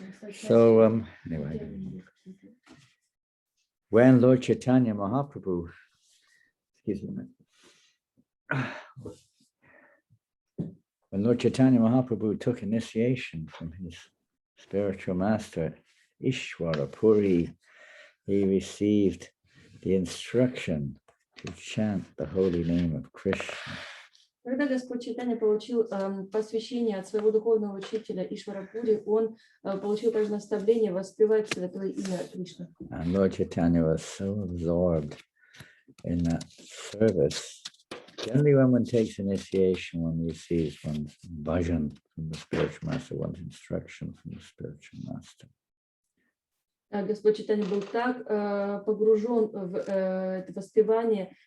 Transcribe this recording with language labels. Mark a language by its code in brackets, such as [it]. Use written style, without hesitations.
[en] So anyway, when Lord Chaitanya Mahaprabhu, excuse me, when Lord Chaitanya Mahaprabhu took initiation from his spiritual master Ishwara Puri, he received the instruction to chant the holy name of Krishna. [ru] Когда Господь Чайтанья получил посвящение от своего духовного учителя Ишварапури, он получил также наставление воспевать святое имя Кришны. [en] And Lord Chaitanya was so absorbed in that service. Generally, when one takes initiation, one receives one's bhajan from the spiritual master, one's instruction from the spiritual master. [ru] Господь Чайтанья был так погружен в это воспевание.